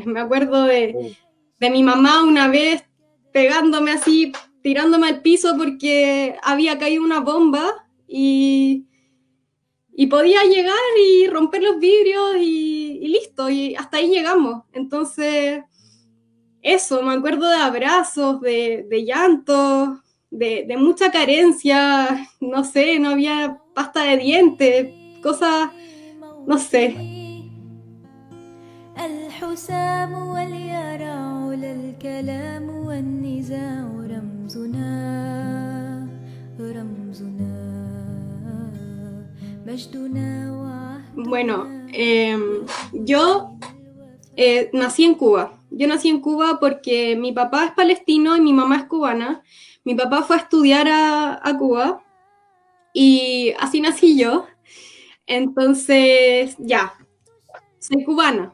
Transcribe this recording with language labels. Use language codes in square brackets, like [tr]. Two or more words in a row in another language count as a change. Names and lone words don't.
[es] Me acuerdo de mi mamá una vez pegándome así, tirándome al piso porque había caído una bomba y podía llegar y romper los vidrios y listo, y hasta ahí llegamos. Entonces, eso, me acuerdo de abrazos, de llantos, de mucha carencia, no sé, no había pasta de dientes, cosas, no sé. [ar] الحسام واليرع للكلام والنزاع رمزنا مجدنا وعهدنا. [es] Bueno, yo nací en Cuba. Yo nací en Cuba porque mi papá es palestino y mi mamá es cubana. Mi papá fue a estudiar a Cuba y así nací yo. Entonces, ya, soy cubana.